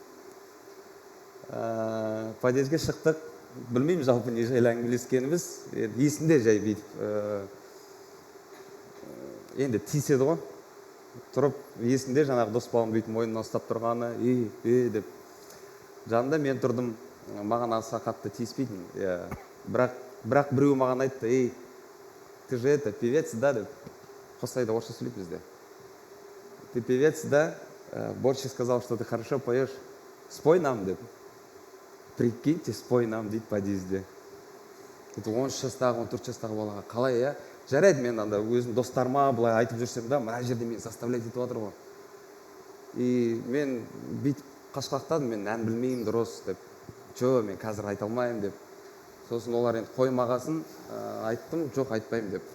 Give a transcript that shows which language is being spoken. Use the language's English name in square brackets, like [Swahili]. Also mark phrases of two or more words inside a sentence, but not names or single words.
[Kazakh] Подъездге шықтық, білмеймін жалпы не жайлы әңгімелескеніміз, есімде жай бүйтіп, енді тиіседі ғой. Тұрып, есімде жаңағы дос балам бүйтіп мойнынан ұстап тұрғаны, деп. Жанында мен тұрдым, маған аса қатты тиіспейтін. Бірақ біреу маған айтты, [Russian] ты же певец, да, [Kazakh] деп. Қостанайда орысша сөйлейді бізде. [Russian] Ты певец, да? Борщи сказал, что ты хорошо поешь. Спой нам, деп. Прикиньте, спой нам, [Kazakh] дейді подъезде. 13 жастағы, 14 жастағы балаға. Қалай, я? Жарайды, мен өзім достарыма бұлай айтып жүрсем да, мына жерде мен заставлять етіп отыр ғой. И мен бүйтіп қашқақтадым, мен ән білмеймін дұрыс, деп. Мен қазір айта алмайым, деп. Сосын олар енді қоймағасын, айттым, жоқ, айтпаймын, деп.